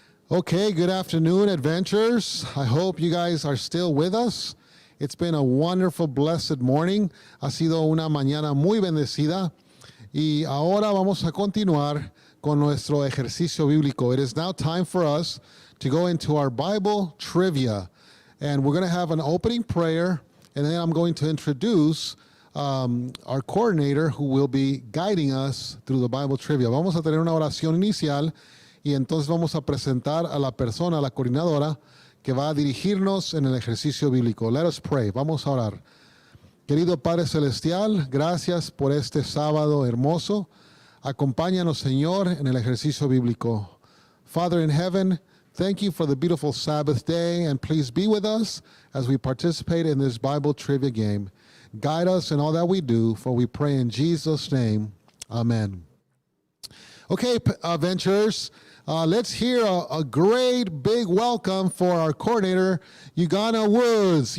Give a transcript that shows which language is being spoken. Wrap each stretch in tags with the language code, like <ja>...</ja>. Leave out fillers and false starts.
<en>Okay, good afternoon, adventurers. I hope you guys are still with us. It's been a wonderful, blessed morning.</en> <es>Ha sido una mañana muy bendecida. Y ahora vamos a continuar con nuestro ejercicio bíblico.</es> <en>It is now time for us to go into our Bible trivia. And we're going to have an opening prayer, and then I'm going to introduce our coordinator who will be guiding us through the Bible trivia.</en> <es>Vamos a tener una oración inicial y entonces vamos a presentar a la persona, a la coordinadora, que va a dirigirnos en el ejercicio bíblico.</es> <en>Let us pray.</en> <es>Vamos a orar. Querido Padre Celestial, gracias por este sábado hermoso. Acompáñanos, Señor, en el ejercicio bíblico.</es> <en>Father in heaven, thank you for the beautiful Sabbath day, and please be with us as we participate in this Bible trivia game. Guide us in all that we do, for we pray in Jesus' name. Amen. Okay, adventurers, let's hear a great big welcome for our coordinator, Ugana Woods.</en>